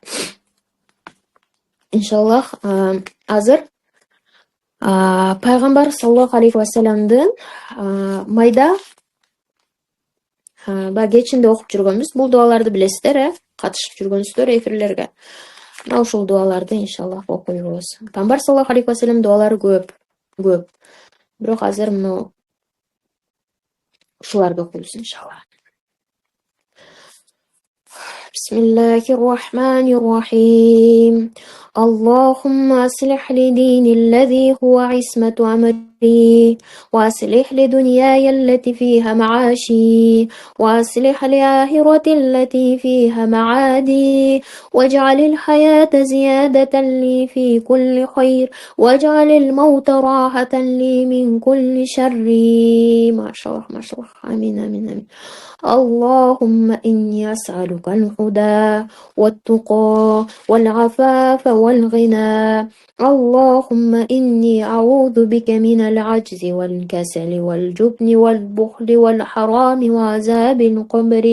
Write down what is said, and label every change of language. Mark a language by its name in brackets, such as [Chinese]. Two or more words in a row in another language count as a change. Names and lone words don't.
[Kyrgyz] Иншаллах, азыр Пайгамбар [Arabic] صلى الله عليه وسلم [Kyrgyz] майда кечинде окуп жүргөнбүз. Бул дуаларды билесиздер, катышып жүргөнсүздөр эфирлерге. Мына ушул дуаларды иншаллах окуйбуз. Пайгамбар [Arabic] صلى الله عليه وسلم [Kyrgyz] дуалары көп. Бирок азыр мына ушуларды окуйбуз иншаллах. [Arabic] بسم الله الرحمن الرحيم. اللهم أصلح لي ديني الذي هو عصمة أمري وأصلح لي دنياي التي فيها معاشي وأصلح لي آخرتي التي فيها معادي واجعل الحياة زيادة لي في كل خير واجعل الموت راحة لي من كل شر. ما شاء الله، ما شاء الله. آمين، آمين، آمين. اللهم إني أسألك الهدى والتقى والعفاف والغنى. اللهم إني أعوذ بك من العجز والكسل والجبن والبخل والحرام وعذاب القبر.